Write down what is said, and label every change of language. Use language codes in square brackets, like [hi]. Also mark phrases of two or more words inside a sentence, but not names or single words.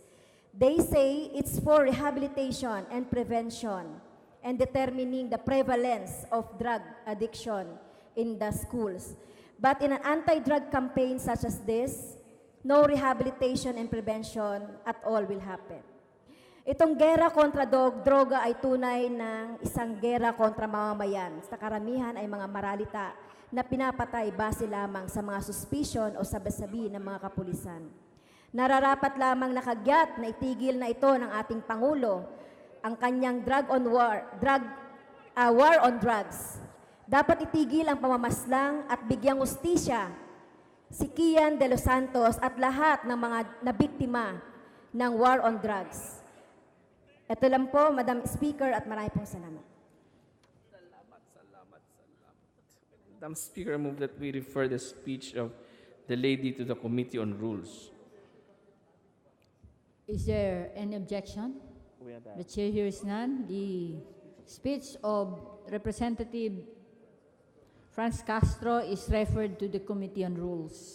[en] They say it's for rehabilitation and prevention and determining the prevalence of drug addiction in the schools. But in an anti-drug campaign such as this, no rehabilitation and prevention at all will happen. [tl] Itong gera kontra droga ay tunay ng isang gera kontra mamamayan. Sa karamihan ay mga maralita na pinapatay base lamang sa mga suspicion o sabi-sabi ng mga kapulisan. Nararapat lamang nakagyat na itigil na ito ng ating Pangulo ang kanyang [en] war on drugs. [tl] Dapat itigil ang pamamaslang at bigyang hustisya si Kian de los Santos at lahat ng mga nabiktima ng [en] war on drugs. [tl] Ito lang po, [en] Madam Speaker, [tl] at marami pong salamat. [en] Madam Speaker, I move that we refer the speech of the lady to the Committee on Rules. Is there any objection? The chair hears none. The speech of Representative Franz Castro is referred to the Committee on Rules.